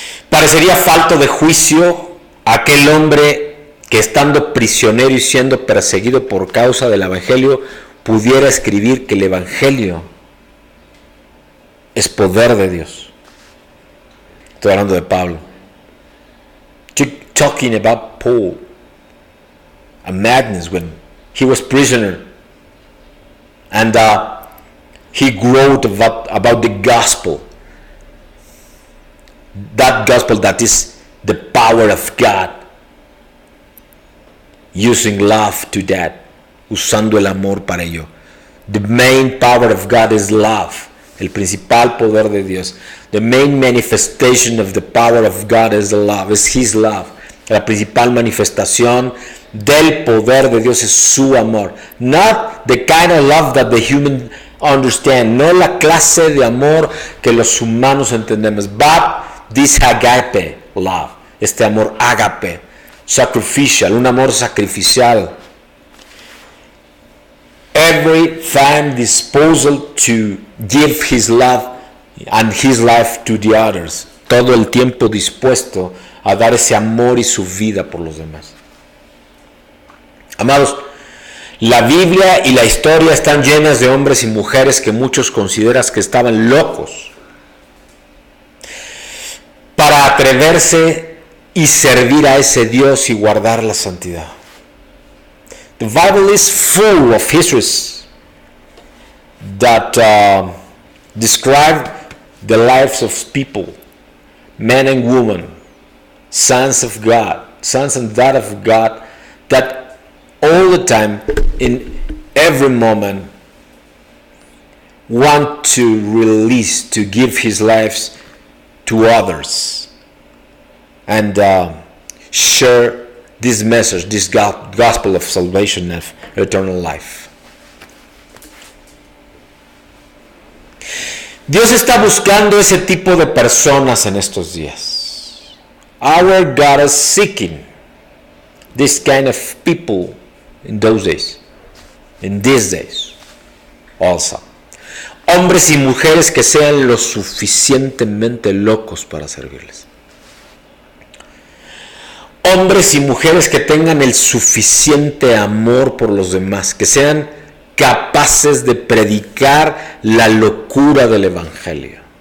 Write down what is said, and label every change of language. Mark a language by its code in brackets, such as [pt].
[es] Parecería falto de juicio aquel hombre que, estando prisionero y siendo perseguido por causa del Evangelio, pudiera escribir que el Evangelio es poder de Dios. Estoy hablando de Pablo. [en] Talking about Paul. A madness when he was prisoner, and he wrote about the gospel, that gospel that is the power of God, using love to that, [es] usando el amor para ello. [en] The main power of God is love, [es] el principal poder de Dios. [en] The main manifestation of the power of God is the love, is His love. [es] La principal manifestación del poder de Dios es su amor. [en] Not the kind of love that the human understand. [es] No la clase de amor que los humanos entendemos. [en] But this agape love. [es] Este amor agape. [en] Sacrificial. [es] Un amor sacrificial. [en] Every time disposal to give his love and his life to the others. [es] Todo el tiempo dispuesto a dar ese amor y su vida por los demás. Amados, la Biblia y la historia están llenas de hombres y mujeres que muchos consideran que estaban locos para atreverse y servir a ese Dios y guardar la santidad. [en] The Bible is full of histories that describe the lives of people, men and women, sons of God, sons and daughters of God, that all the time, in every moment, want to release, to give his lives to others, and share this message, this gospel of salvation, of eternal life. [es] Dios está buscando ese tipo de personas en estos días. [en] Our God is seeking this kind of people in those days, in these days also. [es] Hombres y mujeres que sean lo suficientemente locos para servirles. Hombres y mujeres que tengan el suficiente amor por los demás, que sean capaces de predicar la locura del Evangelio.